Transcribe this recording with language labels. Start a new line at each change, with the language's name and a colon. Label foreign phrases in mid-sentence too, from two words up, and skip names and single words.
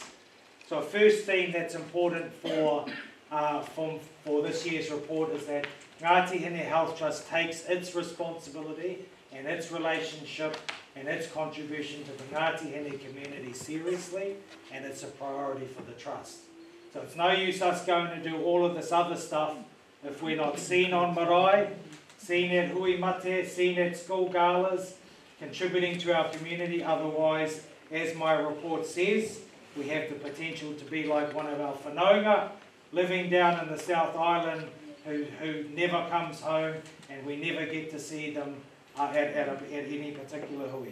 English: So a first theme that's important for this year's report is that Ngāti Hine Health Trust takes its responsibility and its relationship and its contribution to the Ngāti Hine community seriously, and it's a priority for the Trust. So it's no use us going to do all of this other stuff if we're not seen on Marae, seen at
Māori: hui mate,
English: seen at school galas, contributing to our community. Otherwise, as my report says, we have the potential to be like one of our whanaunga living down in the South Island who never comes home, and we never get to see them at any particular hui.